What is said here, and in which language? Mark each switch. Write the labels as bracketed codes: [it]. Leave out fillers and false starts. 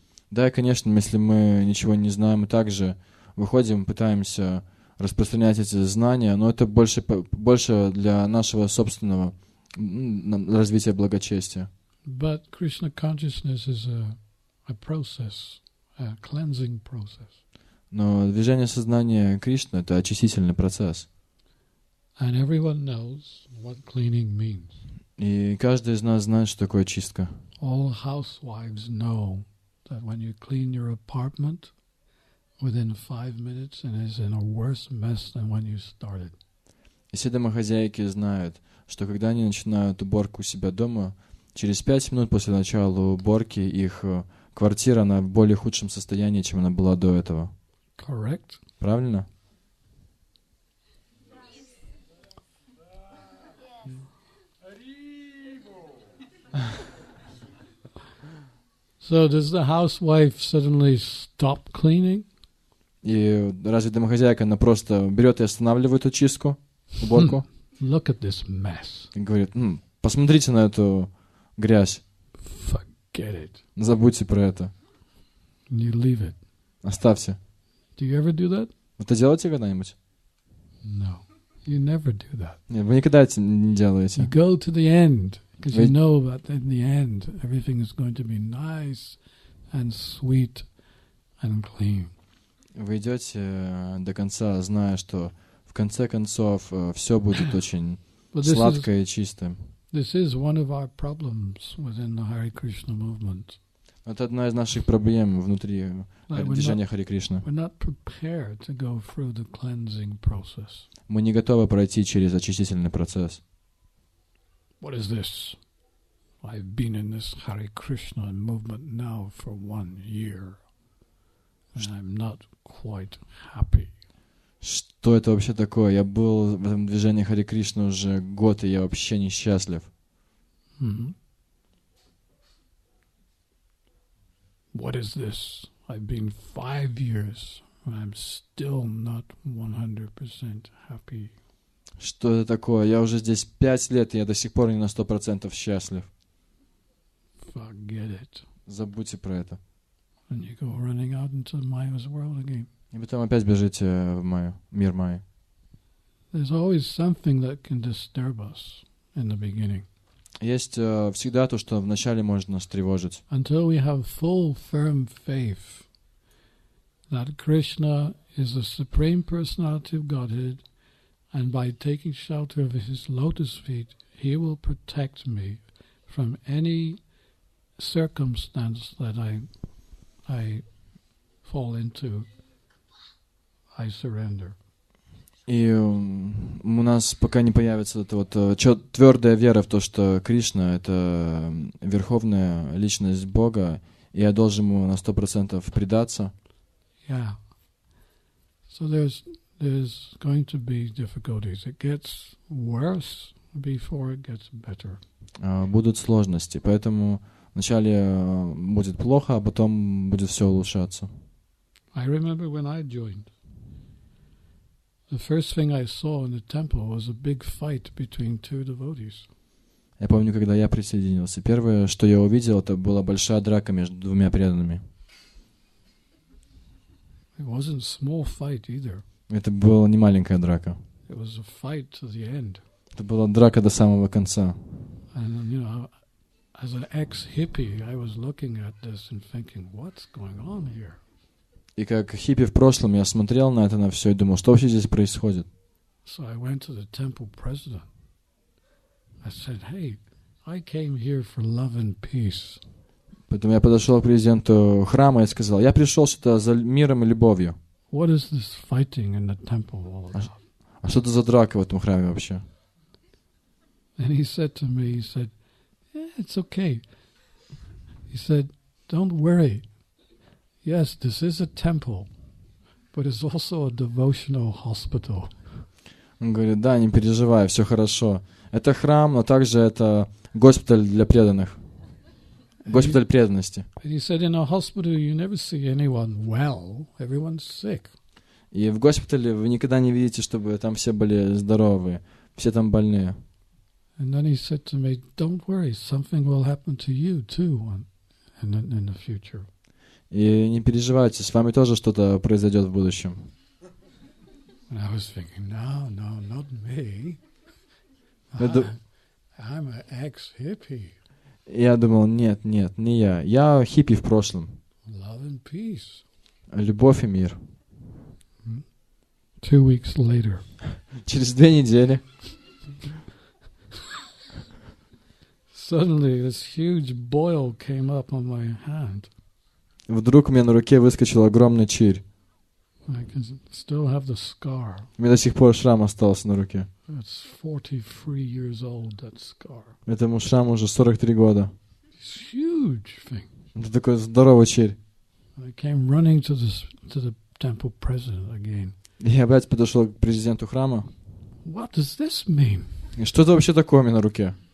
[ru] Да, конечно, если мы ничего не знаем, мы также выходим, пытаемся распространять эти знания, но это больше для нашего собственного развития благочестия. [en] But Krishna consciousness is a process, a cleansing process. [ru] Но движение сознания Кришны — это очистительный процесс. [en] And everyone knows what cleaning means. [ru] И каждый из нас знает, что такое чистка. [en] All housewives know that when you clean your apartment, within 5 minutes and is in a worse mess than when you started. [ru] И все домохозяйки знают, что когда они начинают уборку у себя дома, через 5 минут после начала уборки их квартира в более худшем состоянии, чем она была до этого. [en] Correct? [ru] Правильно? [en] So does the housewife suddenly stop cleaning? [ru] И разве домохозяйка, она просто берет и останавливает эту чистку, уборку? [en] Look at this mess. [ru] И говорит, посмотрите на эту грязь. [en] Forget it. [ru] Забудьте про это. [en] And you leave it. [ru] Оставьте. [en] Do you ever do that? [ru] Вы это делаете когда-нибудь? [en] No. You never do that. [ru] Нет, вы никогда это не делаете. [en] You go to the end because you [ru] Вы- [en] know that in the end everything is going to be nice and sweet and clean. [ru] Вы идете до конца, зная, что в конце концов все будет очень [en] But this [ru] сладко и чисто. [en] This is one of our problems within the Hare Krishna movement. [ru] Это одна из наших проблем внутри [en] Like [ru] движения Харе Кришна. [en] we're not prepared to go through the cleansing process. [ru] Мы не готовы пройти через очистительный процесс. [en] What is this? I've been in this Hare Krishna movement now for 1 year, and I'm not quite happy. [ru] Что это вообще такое? Я был в этом движении Харе Кришна уже год, и я вообще несчастлив. Mm-hmm. [en] What is this? I've been 5 years, and I'm still not 100% happy. [ru] Что это такое? Я уже здесь 5 лет, и я до сих пор не на 100% счастлив. [en] Forget it. [ru] Забудьте про это. [en] And you go running out into Maya's world again. [ru] И потом опять бежите в Майю, мир Майи. [en] There's always something that can disturb us in the beginning. [ru] Есть всегда то, что вначале может нас тревожить. [en] Until we have full, firm faith that Krishna is the Supreme Personality of Godhead, and by taking shelter of His lotus feet, He will protect me from any circumstance that I fall into. I surrender. [ru] И у нас пока не появится эта вот твердая вера в то, что Кришна — это верховная личность Бога, и я должен ему на 100% предаться. [en] Yeah. So there's going to be difficulties. It gets worse before it gets better. [ru] Будут сложности, поэтому вначале будет плохо, а потом будет все улучшаться. [en] I remember when I joined. The first thing I saw in the temple was a big fight between two devotees. [ru] Я помню, когда я присоединился, первое, что я увидел, это была большая драка между двумя преданными. [en] It wasn't a small fight either. [ru] Это была не маленькая драка. [en] It was a fight to the end. [ru] Это была драка до самого конца. [en] And, you know, as an ex-hippie, I was looking at this and thinking, what's going on here? [ru] И как хиппи в прошлом я смотрел на это, на все, и думал, что вообще здесь происходит. [en] So I went to the temple president. I said, hey, I came here for love and peace. [ru] Поэтому я подошел к президенту храма и сказал, я пришел сюда за миром и любовью. [en] What is this fighting in the temple all about? [ru] А что это за драка в этом храме вообще? [en] And he said to me, he said, it's okay. He said, don't worry. Yes, this is a temple, but it's also a devotional hospital. [ru] Он говорит, да, не переживай, все хорошо. Это храм, но также это госпиталь для преданных. Госпиталь преданности. [en] And he said, in a hospital you never see anyone well, everyone's sick. [ru] И в госпитале вы никогда не видите, чтобы там все были здоровые, все там больные. [en] And then he said to me, don't worry, something will happen to you too in the future. [ru] И не переживайте, с вами тоже что-то произойдет в будущем. [en] And I was thinking, no, not me. I'm an ex-hippie. [ru] Я думал, нет, не я. Я хиппи в прошлом. [en] Love and peace. [ru] Любовь и мир. [en] 2 weeks later. [ru] Через 2 недели [en] Suddenly this huge boil came up on my hand. [ru] вдруг у меня на руке выскочил огромный чирь. [en] I can still have the scar. [ru] У меня до сих пор шрам остался на руке. [en] It's 43 years old, that scar. [ru] Этому шраму уже 43 года. [en] It's huge thing. [ru] Это такой здоровый чирь. [en] I came running to the temple president again. [ru] И я опять подошел к президенту храма. [en] What does this mean? [ru] И что это вообще такое у меня на руке?